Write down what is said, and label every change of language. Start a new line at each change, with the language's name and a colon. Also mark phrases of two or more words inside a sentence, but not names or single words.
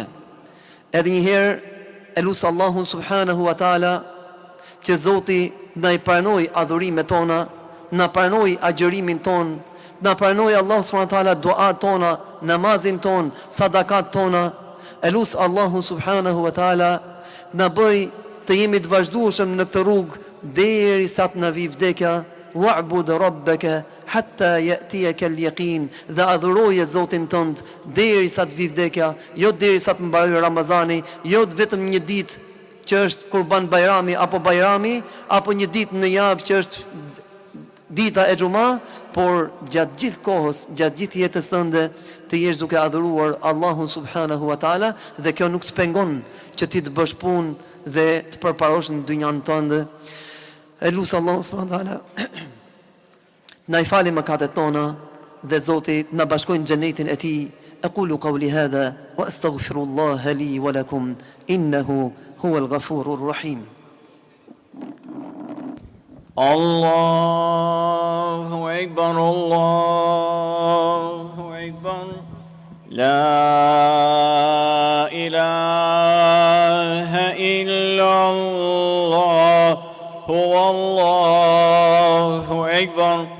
Albanian: Edhe një herë e lusë Allahun
Arabic: سبحانه وتعالى
Albanian: që Zoti na i pranoj adhurimet tona, na pranoj agjërimin ton, na pranoj Allahu
Arabic: سبحانه وتعالى
Albanian: duat tona, namazin ton, sadakat tona. E lusë Allahun
Arabic: سبحانه وتعالى
Albanian: na bëj të jemi të vazhdueshëm në këtë rrugë derisa të na vi vdekja.
Arabic: واعبد ربك حتى يأتيك اليقين,
Albanian: dhe adhuroje Zotin tënd derisa të vi vdekja, jo derisa të mbarojë Ramazani, jo vetëm një ditë që është Kurban Bajrami apo Bajrami, apo një ditë në javë që është dita e Xhuma, por gjatë gjithë kohës, gjatë gjithë jetës tënde të jesh duke adhuruar Allahun
Arabic: سبحانه وتعالى,
Albanian: dhe kjo nuk të pengon që ti të bësh punë dhe të përparosh në dynjan tënde. E lusë Allahun
Arabic: سبحانه وتعالى
Albanian: na i fali mëkatet tona dhe Zoti na bashkojnë në xhenetin e tij.
Arabic: أقول قولي هذا وأستغفر الله لي ولكم إنه هو الغفور الرحيم. الله أكبر الله أكبر. لا إله إلا الله هو الله أكبر.